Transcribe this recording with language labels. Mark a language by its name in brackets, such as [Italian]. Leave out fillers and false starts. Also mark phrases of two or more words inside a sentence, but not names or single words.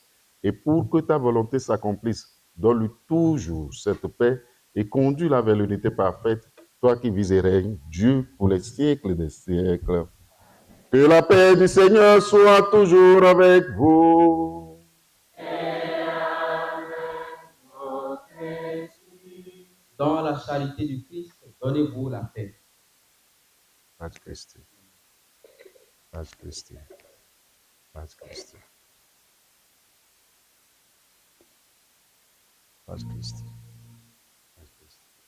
[French] Et pour que ta volonté s'accomplisse, donne-lui toujours cette paix et conduis-la vers l'unité parfaite, toi qui vis et règnes, Dieu, pour les siècles des siècles. Que la paix du Seigneur soit toujours avec vous. Dans la charité du Christ, donnez-vous la paix. [Latin] Pace Christi. Pace Christi. Pace Christi. Pace Christi. Pace Christi.